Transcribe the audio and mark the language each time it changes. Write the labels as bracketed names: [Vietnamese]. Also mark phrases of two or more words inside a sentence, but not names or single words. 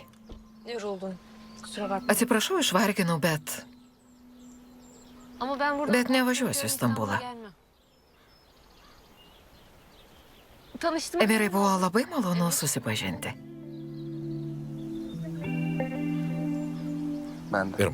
[Turkish] yoruldun. Kusura bakma. [Lithuanian] Atsiprašau, išvarginau, bet [Turkish] Ama ben burada... [Lithuanian] Bet nevažiuosiu į Stambulą. [Turkish] Gelme. Tanıştım. [Lithuanian] Emirai buvo labai malonu susipažinti. [Turkish] Ben de.